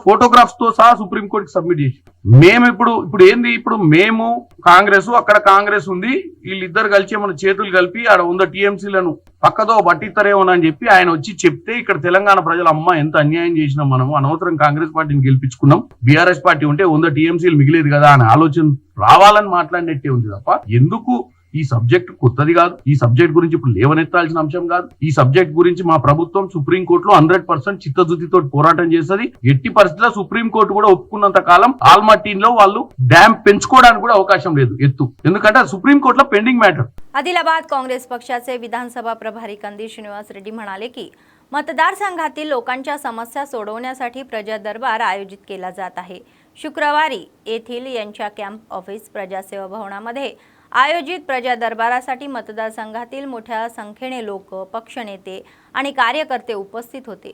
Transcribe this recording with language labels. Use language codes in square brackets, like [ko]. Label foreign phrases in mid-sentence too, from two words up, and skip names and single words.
[te] ఫోటోగ్రాఫ్స్ తో సహా సుప్రీంకోర్టుకి సబ్మిట్ చేసి మేము ఇప్పుడు ఏంది, ఇప్పుడు మేము కాంగ్రెస్, అక్కడ కాంగ్రెస్ ఉంది, వీళ్ళిద్దరు కలిసి మన చేతులు కలిపి ఆడ 100 టీఎంసీలను పక్కదో పట్టిస్తారేమోనని చెప్పి ఆయన వచ్చి చెప్తే ఇక్కడ తెలంగాణ ప్రజలు అమ్మ ఎంత అన్యాయం చేసినాం, మనము అనవసరం కాంగ్రెస్ పార్టీని గెలిపించుకున్నాం, బీఆర్ఎస్ పార్టీ ఉంటే 100 టీఎంసీలు మిగిలేదు కదా అనే ఆలోచన రావాలని మాట్లాడినట్టే ఉంది తప్ప ఎందుకు ఈ సబ్జెక్ట్ కొత్తది కాదు. ఈ సబ్జెక్ట్ గురించి ఇప్పుడు లేవనెత్తాల్సిన అంశం కాదు. ఈ సబ్జెక్ట్ గురించి మా ప్రభుత్వం సుప్రీంకోర్టులో 100% చిత్తశుద్ధితో పోరాటం చేస్తుంది. ఎట్టి పరిస్థితుల్లో సుప్రీంకోర్టు కూడా ఒప్పుకున్నంత కాలం ఆల్మట్టీలో వాళ్ళు డ్యామ్ పెంచుకోవడానికి కూడా అవకాశం లేదు ఎత్తు, ఎందుకంటే [mr] सुप्रीम कोर्टला पेंडिंग मॅटर. आदिलाबाद काँग्रेस पक्षाचे विधानसभा प्रभारी कंदी श्रीनिवास रेड्डी म्हणाले की मतदारसंघातील लोकांच्या समस्या सोडवण्यासाठी प्रजा दरबार आयोजित केला जात आहे. शुक्रवारी येथील यांच्या कॅम्प ऑफिस प्रजासेवा भवनामध्ये आयोजित प्रजा दरबारासाठी मतदारसंघातील मोठ्या संख्येने लोक, पक्षनेते आणि कार्यकर्ते उपस्थित होते.